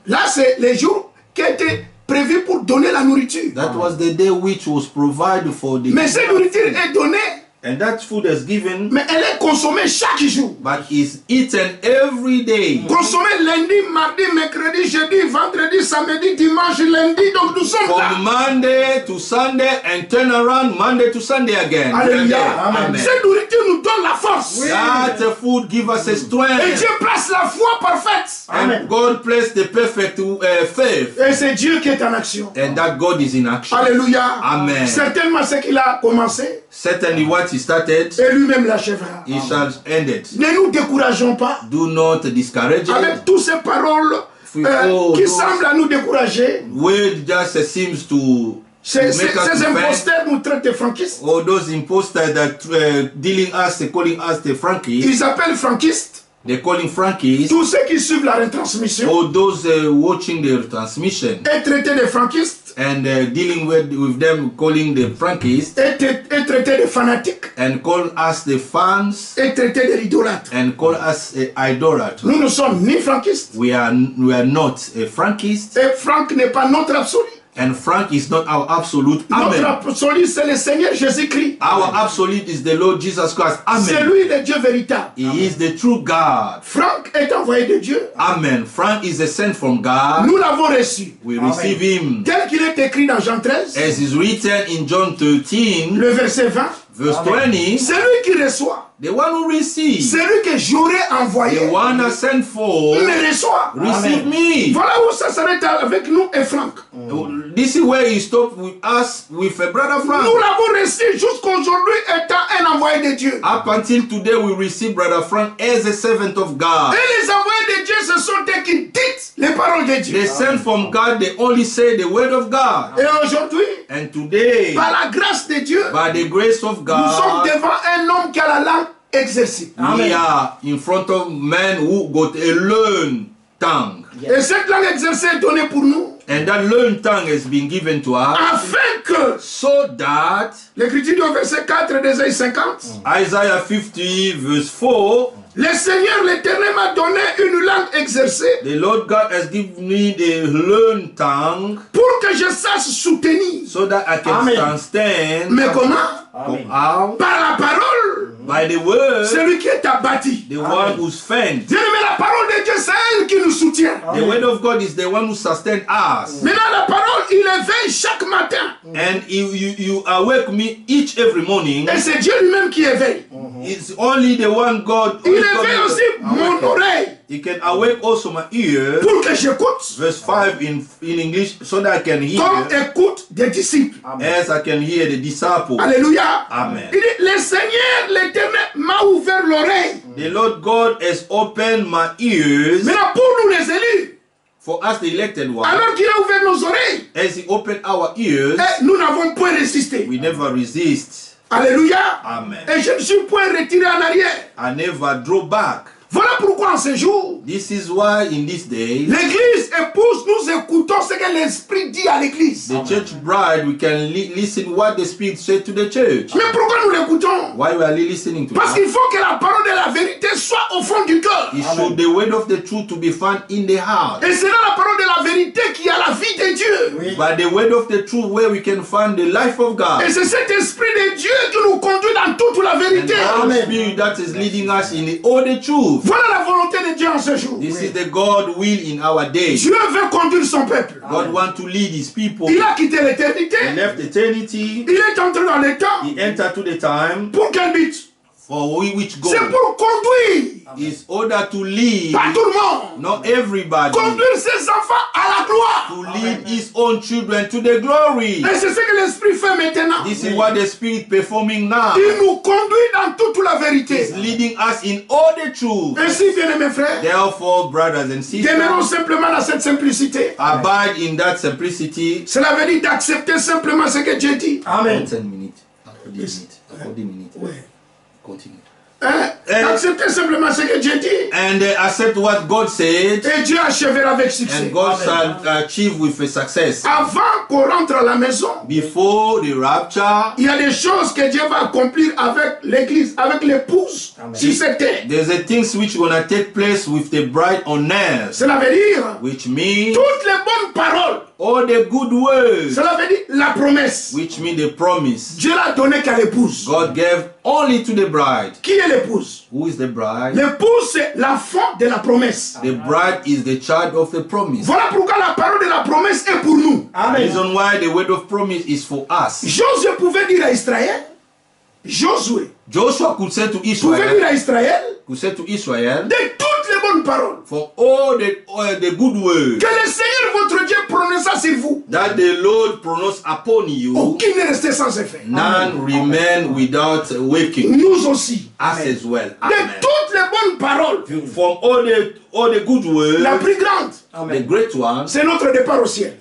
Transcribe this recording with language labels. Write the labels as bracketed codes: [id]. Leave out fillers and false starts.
[fr] Là, c'est les jours qui étaient prévus pour donner la nourriture. [en] That was the day which was provided for the [fr] Mais cette nourriture est donnée, [en] and that food is given [fr] mais elle est consommée chaque jour. [en] but is eaten every day. [fr] Consommée lundi, mardi, mercredi, jeudi, vendredi, samedi, dimanche, lundi. Donc nous sommes là. [en] From Monday to Sunday and turn around Monday to Sunday again. [fr] Alléluia. [en] Amen. [fr] Cette nourriture nous donne la force. [en] That food give us a [fr] Et [en] strength. [fr] Dieu place la foi parfaite. [en] And God placed the perfect faith. [fr] Et c'est Dieu qui est en action. [en] And that God is in action. [fr] Alléluia. [en] Amen. [fr] Certainement ce qu'il a commencé, [en] Certainly what he started, [fr] et lui-même l'achèvera. [en] he shall end it. [fr] Ne nous décourageons pas [en] Do not discourage it. [fr] avec toutes ces paroles Oh, qui [en] those- [fr] semblent à nous décourager. [en] Word just seems to [fr] Ces [en] make us [fr] ces [en] defend. [fr] imposteurs nous traitent de franquistes. [en] All those imposters that dealing us, calling us the Frankies, [fr] Ils appellent franquistes [en] they calling Frankies. [fr] tous ceux qui suivent la retransmission [en] All those watching the transmission [fr] et traités de franquistes [en] and dealing with them, calling the Frankies [fr] et traités de fanatiques [en] and call us the fans [fr] et traités de idolâtres. [en] and call us idolaters. [fr] Nous ne sommes ni franquistes [en] We are not a Frankist, [fr] et Franck n'est pas notre absolu. [en] and Frank is not our absolute. [fr] Notre [en] Amen. [fr] absolu, c'est le Seigneur Jésus-Christ. [en] Our absolute is the Lord Jesus Christ. [fr] C'est [en] Amen. [fr] lui le Dieu véritable. [en] He is the true God. [fr] Franck est envoyé de Dieu. [en] Amen. Frank is a sent from God. [fr] Nous l'avons reçu. [en] We receive him [fr] Tel qu'il est écrit dans Jean 13, [en] as is written in John 13, [fr] le verset 20. [en] verse 20. [fr] C'est lui qui reçoit. [en] The one who receives, [fr] C'est lui que j'aurais envoyé. [en] the one that sent for, [fr] Me reçoit. [en] receive me. [fr] Voilà où ça s'arrête avec nous et Franck. [en] This is where he stopped with us, with a brother [fr] Nous [en] Frank. [fr] l'avons reçu jusqu'aujourd'hui étant un envoyé de Dieu. [en] Up until today, we receive brother Frank as a servant of God. [fr] Et les envoyés de Dieu, ce sont eux qui disent les paroles de Dieu. [en] They sent from God, they only say the word of God. [fr] Et aujourd'hui, [en] And today, [fr] par la grâce de Dieu, [en] by the grace of [fr] nous sommes [en] God, [fr] devant un homme qui a la langue exercée. [en] we are in front of men who got a learned tongue. [fr] Et cette langue exercée est donnée pour nous [en] And that learned tongue has been given to us [fr] afin que, [en] so that [fr] l'écriture du verset 4 d'Ésaïe 50, [en] Isaiah 50 verse 4, [fr] le Seigneur l'Éternel m'a donné une langue exercée [en] the Lord God has given me the learned tongue [fr] pour que je sache soutenir. [en] so that I can Amen. stand [fr] Mais comment? [en] how? [fr] Par la parole. [en] By the word, [fr] Celui qui est abattu. [en] the one who's fed. [fr] Bien aimé, la parole de Dieu, c'est elle qui nous soutient. [en] The word of God is the one who sustains us. [fr] Maintenant, la parole, il éveille chaque matin. [en] And you awake me each every morning. [fr] Et c'est Dieu lui-même qui éveille. [en] It's only the one God. [fr] Il [en] only God [fr] éveille [en] is [fr] aussi mon [en] awake. [fr] oreille [en] He can awake also my ear. [fr] pour que j'écoute [en] Verse 5 in English, so that I can [fr] comme [en] hear [fr] écoute des disciples. [en] as I can hear the disciple. [fr] Alléluia. [en] Amen. [fr] Il dit, le Seigneur, l'Éternel, m'a ouvert l'oreille. [en] The Lord God has opened my ears [fr] Maintenant, pour nous les élus, [en] for us, the elected one. [fr] alors qu'il a ouvert nos oreilles, [en] As He opened our ears, [fr] nous n'avons point résisté. [en] we never resist. [fr] Alléluia. [en] Amen. [fr] Et je ne suis point retiré en arrière. [en] I never draw back. [fr] Voilà pourquoi en ce jour, [en] This is why in this day, [fr] l'église épouse, nous écoutons ce que l'Esprit dit à l'église. [en] the church bride, we can listen what the Spirit said to the church. [fr] Mais pourquoi nous l'écoutons? [en] Why we are listening to [fr] Parce [en] that? [fr] qu'il faut que la parole de la vérité soit au fond du cœur. [en] It should the word of the truth to be found in the heart. [fr] Et c'est là la parole de la vérité qui a la vie de Dieu. Oui. [en] By the word of the truth where we can find the life of God. [fr] Et c'est cet esprit de Dieu qui nous conduit dans toute la [en] And [fr] vérité. [en] the Holy Spirit that is leading us in all the truth. [fr] Voilà la volonté de Dieu en ce jour. [en] This is the God will in our day. [fr] Dieu veut conduire son peuple. [en] God wants to lead his people. [fr] Il a quitté l'éternité. [en] He left eternity. [fr] Il est entré dans le temps. [en] He entered to the time [fr] Pour quel but? [en] for which [fr] C'est [en] God [fr] pour conduire. [en] is order to lead, [fr] Pas tout le monde. [en] not everybody, [fr] Conduire ses enfants à la gloire. [en] to lead his own children to the glory. [fr] Et c'est ce que l'Esprit fait maintenant. [en] This is what the Spirit performing now. [fr] Il nous conduit dans toute la vérité. [en] He's leading us in all the truth. [fr] Ainsi, bien-aimés frères, [en] Therefore, brothers and [fr] demeurons [en] sisters, [fr] simplement dans cette simplicité. [en] abide in that simplicity. [fr] Cela veut dire d'accepter simplement ce que Dieu dit. [en] Amen. [fr] 10 minutes. 40 minutes. Ouais. Continue. Hein? D'accepter simplement ce que Dieu dit. [en] And accept what God said, [fr] Et Dieu achèvera avec succès. [en] and God shall achieve with a success. [fr] Avant qu'on rentre à la maison, [en] Before the rapture, [fr] il y a des choses que Dieu va accomplir avec l'église, avec l'épouse sur cette terre. [en] there's a things which gonna take place with the bride on earth, [fr] Cela veut dire [en] which means [fr] toutes les bonnes paroles. [en] all the good words, [fr] Cela veut dire la promesse. [en] which mean the promise. [fr] Dieu l'a donné qu'à l'épouse. [en] God gave only to the bride. [fr] Qui est l'épouse? [en] Who is the bride? [fr] L'épouse, c'est l'enfant de la promesse. [en] The bride is the child of the promise. [fr] Voilà pourquoi la parole de la promesse est pour nous. [en] The Amen. reason why the word of promise is for us. [fr] Josué pouvait dire à Israël, Josué [en] Joshua could say to [fr] pouvait [en] Israel, [fr] dire à Israël de de toutes les bonnes paroles [en] for all the good words [fr] que le Seigneur votre Dieu prononça sur vous. [en] that the Lord pronounced upon you, [fr] Aucun n'est resté sans effet. [en] none remain without waking. [fr] Nous aussi. [en] Us as well. [fr] De [en] Amen. [fr] toutes les bonnes paroles, [en] From all the good words, [fr] la plus grande, [en] the great one [fr] c'est notre départ au ciel.